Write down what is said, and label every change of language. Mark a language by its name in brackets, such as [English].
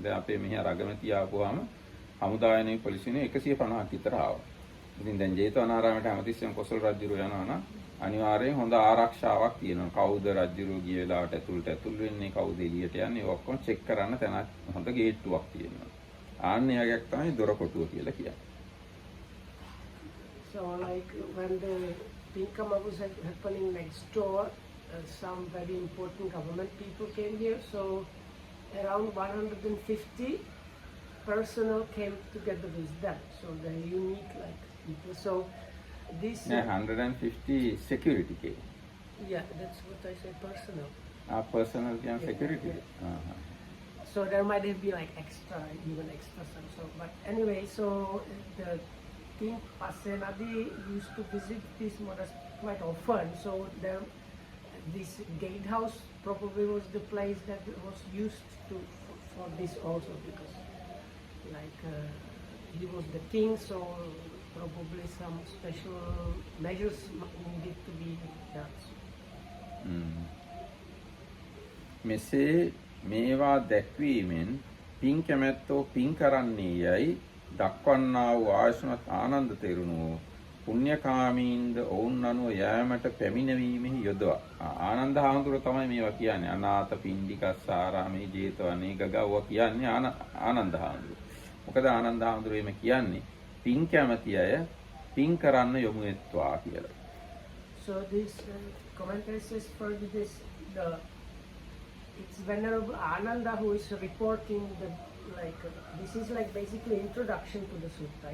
[Sinhala] දැන් අපේ මෙහි අරගමැති ආපුවාම හමුදායනේ පොලිසියනේ 150ක් විතර ආවා. ඉතින් දැන් ජේතවනාරාමයට හැමතිස්සෙම කොසල් රජුරෝ යනවා නම් අනිවාර්යෙන් හොඳ ආරක්ෂාවක් තියෙනවා. කවුද රජුරෝ ගිය වෙලාවට ඇතුල් වෙන්නේ, කවුද එළියට යන්නේ, ඒක ඔක්කොම චෙක් කරන්න තැනක් හොඳ ගේට්ටුවක් තියෙනවා. ආන්නේ යගයක් තමයි දොරකොටුව කියලා කියන්නේ. [English] So like when the Pinkama was happening next door, some very important government people came here. So around 150 personnel came together with them. So they're unique like people. So this 150 security came. Yeah, that's what I say, personnel. Personal and security. So there might be like even extra some. So but anyway, so the King Pasenadi used to visit this monastery quite often. So this gatehouse probably was the place that was used for this also, because like he was the king, so probably some special measures needed to be done. [Sinhala] මෙසේ මේවා දැක්වීමෙන් පින් කැමැත්තෝ පින් කරන්නේ යයි දක්වන්නා වූ ආයුෂ්මත් ආනන්ද තෙරුණෝ පුණ්‍යකාමීන්ද ඔවුන් අනුව යෑමට පැමිණවීමෙහි යොදවා. ආනන්ද හාමුදුරුවෝ තමයි මේවා කියන්නේ. අනාථ පිණ්ඩිකස්සාරාමේ ජේතවනේ ගගවුව කියන්නේ ආනන්ද හාමුදුරුවෝ. මොකද ආනන්ද හාමුදුරුවෝ එimhe කියන්නේ පින් කැමැති අය පින් කරන්න යොමු වෙත්වා කියලා. [English] So this commentary says for this it's Venerable Ananda who is reporting this is like basically introduction to the sutta.